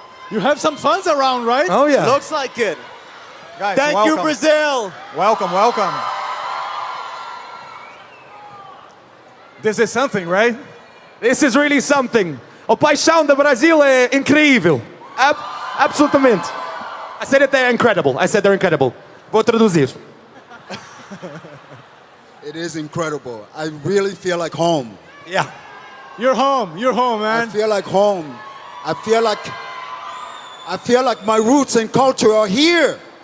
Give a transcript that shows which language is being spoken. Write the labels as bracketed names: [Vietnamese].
[English] You have some fans around, right? Oh yeah. Looks like it. Guys, Thank you, welcome. Brazil. Welcome, welcome. This is something, right? This is really something. [Portuguese] A paixão do Brasil é incrível. Absolutamente. [English] I said it, they're incredible. I said they're incredible. [Portuguese] Vou traduzir. [English] It is incredible. I really feel like home. Yeah. You're home, man. I feel like home. I feel like my roots and culture are here.